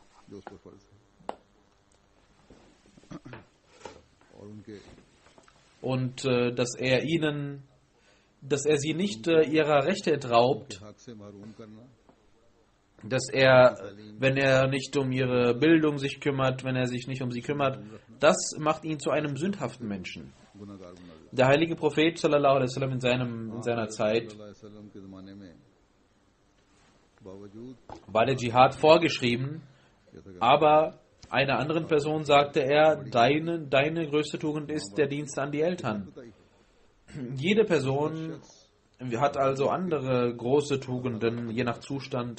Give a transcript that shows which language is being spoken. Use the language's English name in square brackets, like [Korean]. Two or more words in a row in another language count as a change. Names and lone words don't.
[German] Und dass er sie nicht ihrer Rechte entraubt, dass er, wenn er nicht um ihre Bildung sich kümmert, wenn er sich nicht um sie kümmert, das macht ihn zu einem sündhaften Menschen. Der heilige Prophet [Arabic] صلى الله عليه وسلم [German] in seiner Zeit war der Dschihad vorgeschrieben, aber einer anderen Person sagte er, deine größte Tugend ist der Dienst an die Eltern. Jede Person hat also andere große Tugenden, je nach Zustand.